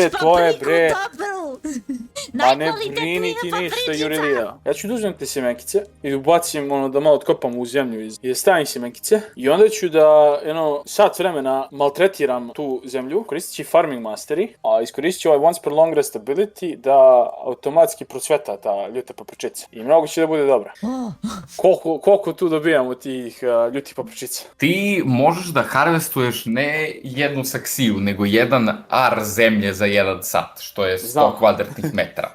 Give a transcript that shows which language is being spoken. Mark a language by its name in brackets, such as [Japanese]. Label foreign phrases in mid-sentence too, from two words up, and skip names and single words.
[Serbian] bre, to je papriku bre. dobru. Ma ne Najkvalitetnija brini ti ništa, papričica. Jurilija. Ja ću da uzmem te semenkice i da ubacim da malo otkopam u zemlju i da stavim semenkice. I onda ću da, sat vremena maltretiram tu zemlju, koristit će [English] farming masteri, [Serbian] a iskoristit ću [English] once per long rest ability [Serbian] da automatski procveta ta ljuta papričica. I mnogo će da bude dobra. Koliko tu dobijamo tih ljutih papričica? Ti možeš da harvestuješ ne jednu saksiju, nego jedan ar zemlje za 1 sat, što je 100 Znam. kvadratnih metara.